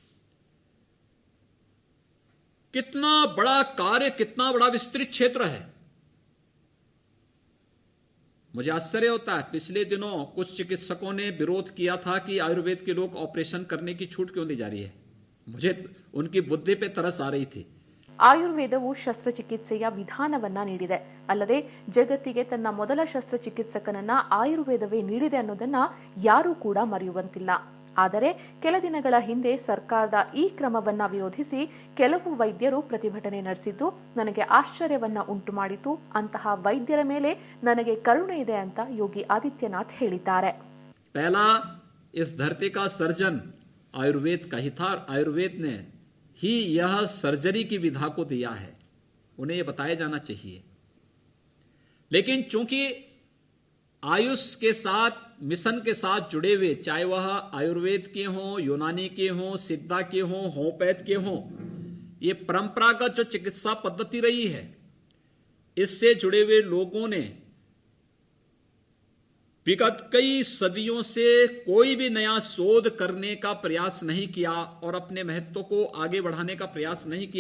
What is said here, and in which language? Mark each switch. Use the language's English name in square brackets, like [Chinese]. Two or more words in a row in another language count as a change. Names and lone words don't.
[Hindi] कितना बड़ा कार्य, कितना बड़ा विस्तृत क्षेत्र है। मुझे आश्चर्य होता है, पिछले दिनों कुछ चिकित्सकों ने विरोध किया था कि आयुर्वेद के लोग ऑपरेशन करने की छूट क्यों दी जा रही है। मुझे उनकी बुद्धि पे तरस आ रही थी। [Kannada] ಆಯುರ್ವೇದವು ಶಸ್ತ್ರಚಿಕಿತ್ಸೆಯ ವಿಧಾನವನ್ನ ನೀಡಿದೆ, ಅಲ್ಲದೆ ಜಗತ್ತಿಗೆ ತನ್ನ ಮೊದಲ ಶಸ್ತ್ರಚಿಕಿತ್ಸಕನನ್ನ ಆಯುರ್ವೇದವೇ ನೀಡಿದೆ ಅನ್ನೋದನ್ನ ಯಾರೂ ಕೂಡ ಮರೆಯುವಂತಿಲ್ಲ. ಆದರೆ ಕೆಲ ದಿನಗಳ ಹಿಂದೆ ಸರ್ಕಾರದ ಈ ಕ್ರಮವನ್ನ ವಿರೋಧಿಸಿ ಕೆಲವು ವೈದ್ಯರು ಪ್ರತಿಭಟನೆ ನಡೆಸಿದ್ದು ನನಗೆ ಆಶ್ಚರ್ಯವನ್ನ ಉಂಟು ಮಾಡಿತು. ಅಂತಹ ವೈದ್ಯರ ಮೇಲೆ ನನಗೆ ಕರುಣೆ ಇದೆ ಅಂತ ಯೋಗಿ ಆದಿತ್ಯನಾಥ್ ಹೇಳಿದ್ದಾರೆ. [Hindi] पहला इस धरती का सर्जन आयुर्वेद का ही था। आयुर्वेद ने ही यह सर्जरी की विधा को दिया है, उन्हें यह बताया जाना चाहिए। लेकिन चूंकि आयुष के साथ, मिशन के साथ जुड़े हुए, चाहे वह आयुर्वेद के हों, यूनानी के हों, सिद्धा के हों, होम्योपैथ के हों, ये परंपरागत जो चिकित्सा पद्धति रही है, इससे जुड़े हुए लोगों ने विगत कई सदियों से कोई भी नया शोध करने का प्रयास नहीं किया और अपने महत्व को आगे बढ़ाने का प्रयास नहीं किया।